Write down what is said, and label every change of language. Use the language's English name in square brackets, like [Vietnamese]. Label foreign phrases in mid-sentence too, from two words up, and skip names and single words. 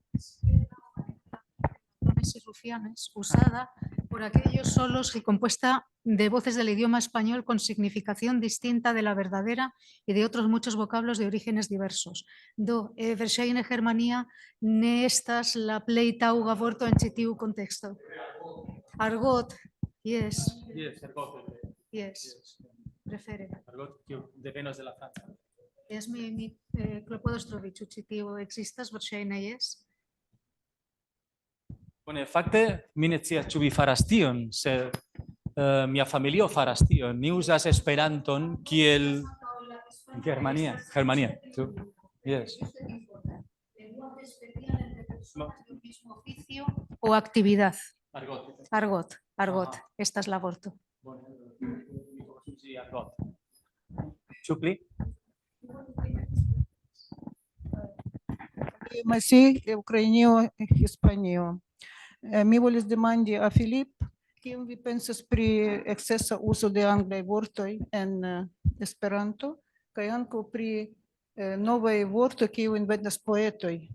[Spanish] Y rufianes, usada por aquellos solos y compuesta de voces del idioma español con significación distinta de la verdadera y de otros muchos vocablos de orígenes diversos. [Esperanto] Do, verŝajne Germania ne estas la plej taŭga vorto en ĉi tiu konteksto. Argot, yes, yes, prefere. Argot kiu devenas de la franca. Jes, mi klopodos trovi, ĉu ĉi tio ekzistas, verŝajne jes. Bone, fakte mi ne scias ĉu vi faras tion, sed mia familio faras tion. Ni uzas Esperanton kiel Germania. Yes. [Spanish] O actividad. Argot. Argot, Ajá. esta es [Esperanto] la vorto. Bone, mi povas uzi argot. Ĉu pli? Masih Ukrainio Hispanio. Mi volis demandi a Filip, kiam vi pensas pri ekscesa uzo de anglaj vortoj en Esperanto kaj ankaŭ pri novaj vortoj kiuj inventas poetoj.